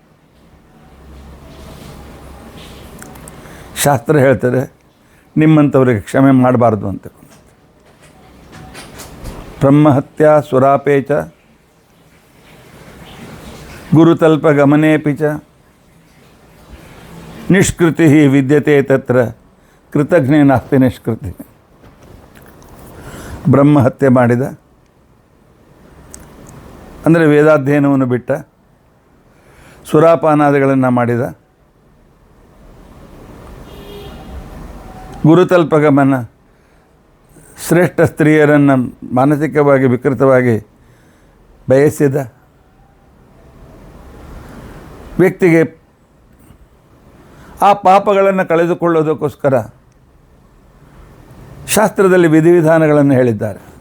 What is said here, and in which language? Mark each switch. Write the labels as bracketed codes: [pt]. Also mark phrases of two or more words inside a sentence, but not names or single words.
[kn] ಶಾಸ್ತ್ರ ಹೇಳ್ತದೆ, ನಿಮ್ಮಂಥವ್ರಿಗೆ ಕ್ಷಮೆ ಮಾಡಬಾರ್ದು ಅಂತ. [sa] ಬ್ರಹ್ಮಹತ್ಯ ಸುರಾಪೇಚ ಗುರುತಲ್ಪ ಗಮನೇಪಿ ಚ ನಿಷ್ಕೃತಿ ವಿದ್ಯತೆ ತತ್ರ ಕೃತಜ್ಞೆ ನಾಸ್ತಿ ನಿಷ್ಕೃತಿ. [kn] ಬ್ರಹ್ಮಹತ್ಯೆ ಮಾಡಿದ ಅಂದರೆ ವೇದಾಧ್ಯಯನವನ್ನು ಬಿಟ್ಟ, ಸುರಾಪಾನಾದಿಗಳನ್ನು ಮಾಡಿದ, ಗುರುತಲ್ಪಗಮನ ಶ್ರೇಷ್ಠ ಸ್ತ್ರೀಯರನ್ನು ಮಾನಸಿಕವಾಗಿ ವಿಕೃತವಾಗಿ ಬಯಸಿದ ವ್ಯಕ್ತಿಗೆ ಆ ಪಾಪಗಳನ್ನು ಕಳೆದುಕೊಳ್ಳೋದಕ್ಕೋಸ್ಕರ ಶಾಸ್ತ್ರದಲ್ಲಿ ವಿಧಿವಿಧಾನಗಳನ್ನು ಹೇಳಿದ್ದಾರೆ.